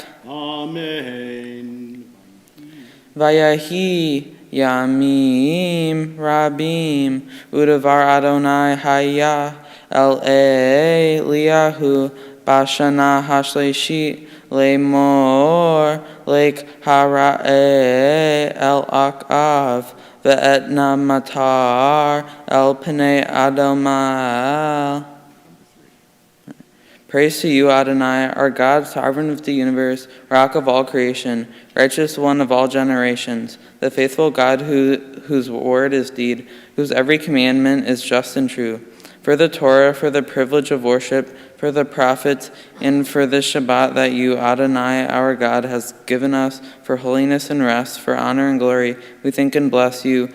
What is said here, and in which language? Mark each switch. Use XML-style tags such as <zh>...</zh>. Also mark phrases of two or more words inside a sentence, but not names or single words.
<he>Amen. ויהי ימים רבים ודבר יהוה היה אל אליהו בשנה השלישית לאמר לך הראה אל אחאב ואתנה מטר על פני האדמה.</he> <en>Praise to you, Adonai, our God, sovereign of the universe, rock of all creation, righteous one of all generations, the faithful God whose word is deed, whose every commandment is just and true. For the Torah, for the privilege of worship, for the prophets, and for the Shabbat that you, Adonai, our God, has given us, for holiness and rest, for honor and glory, we thank and bless you.</en>